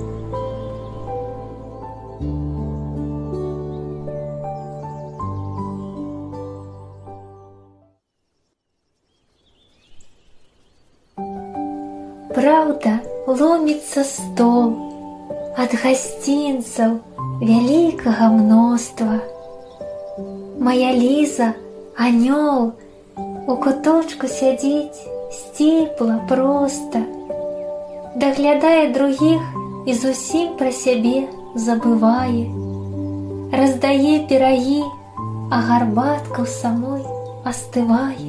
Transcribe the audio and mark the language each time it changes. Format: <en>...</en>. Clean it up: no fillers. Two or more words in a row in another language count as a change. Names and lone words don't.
<ru>Правда, ломится стол от гостинцев великого множества. Моя Лиза,</ru> <be>анёл, у куточку сядзіць сціпла проста, даглядае других і зусім пра сябе забывае, раздае пірагі, а гарбатка ў самой астывае.</be>